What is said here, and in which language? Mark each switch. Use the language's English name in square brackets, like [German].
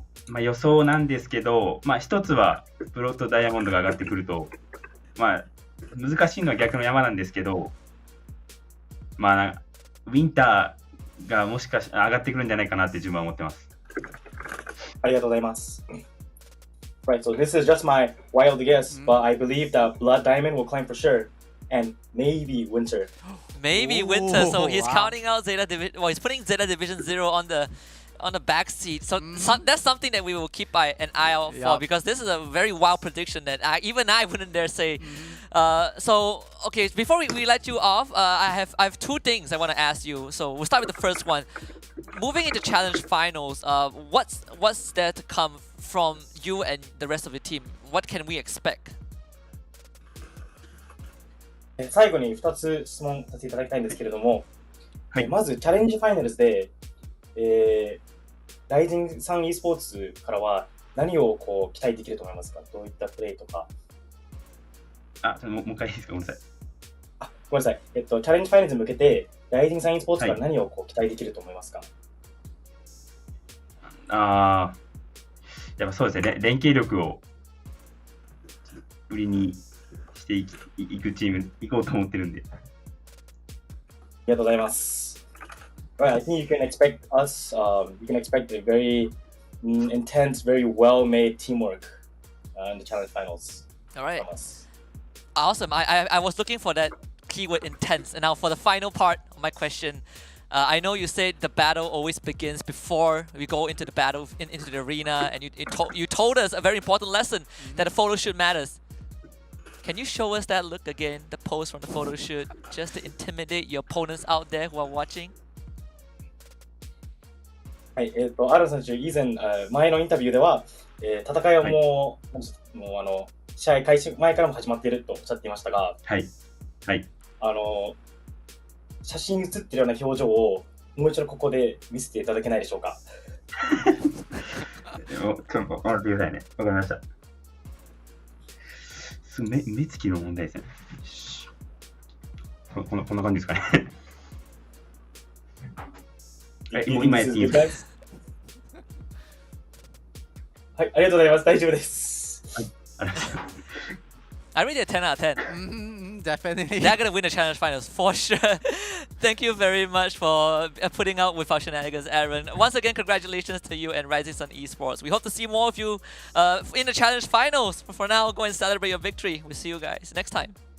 [Japanese] まあ、予想なんですけど、まあ、一つはブロッドダイヤモンドが上がってくると、まあ、難しいのは逆の山なんですけど、まあ、ウィンターがもしかし上がってくるんじゃないかなって自分は思ってます。ありがとうございます。 [English] Right, so this is just my wild guess, but I believe that Blood Diamond will climb for sure, and maybe Winter. Maybe Winter, so he's counting out Zeta Division. Well, he's putting Zeta Division 0 on the back seat. So, that's something that we will keep an eye out for, because this is a very wild prediction that even I wouldn't dare say. So, okay, before we let you off, I have 2 things I want to ask you. So we'll start with the first one. Moving into Challenge Finals, what's there to come from you and the rest of the team? What can we expect? [Japanese] 最後に2つ質問させていただきたいんですけれども、はい、まずチャレンジファイナルズで、ライジンさん e スポーツからは何をこう期待できると思いますか？どういったプレーとか。もう一回いいですか？ごめんなさい。ごめんなさい。チャレンジファイナルズに向けて、ライジンさん e スポーツから何をこう期待できると思いますか？やっぱそうですね。連携力を売りにしていくチーム行こうと思ってるんで。ありがとうございます。 [English] Right, I think you can expect us, you can expect a very intense, very well-made teamwork in the challenge finals. All right. Awesome. I was looking for that keyword intense. And now for the final part of my question, I know you said the battle always begins before we go into the battle, into the arena, and you told us a very important lesson, that the photo shoot matters. Can you show us that look again, the pose from the photo shoot, just to intimidate your opponents out there who are watching? [Japanese] はい、アル選手、以前、前のインタビューでは、戦いはもう試合開始前からも始まっているとおっしゃっていましたが、はい。はい。写真に写ってるような表情をもう一度ここで見せていただけないでしょうか。ちょっと待ってくださいね。わかりました。目つきの問題ですね。こんな感じですかね。今やっていいですか？はい、ありがとうございます。大丈夫です。はい、ありがとうございます。 [English] I rate it a 10 out of 10. Definitely. They're gonna win the challenge finals for sure. Thank you very much for putting out with our shenanigans, Aaron. Once again, congratulations to you and Rising Sun Esports. We hope to see more of you in the challenge finals. But for now, go and celebrate your victory. We'll see you guys next time.